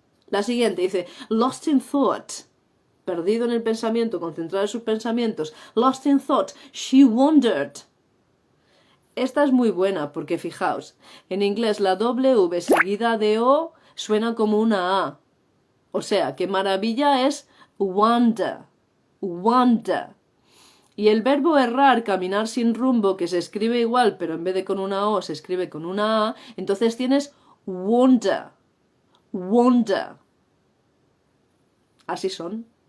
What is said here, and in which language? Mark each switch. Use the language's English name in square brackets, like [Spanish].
[Spanish] La siguiente dice, [English] lost in thought, [Spanish] perdido en el pensamiento, concentrado en sus pensamientos. [English] Lost in thought, she wondered. [Spanish] Esta es muy buena porque fijaos, en inglés la W seguida de O suena como una A. O sea, que maravilla es wonder, wonder. Y el verbo errar, caminar sin rumbo, que se escribe igual, pero en vez de con una O se escribe con una A, entonces tienes wonder, wonder. Así son.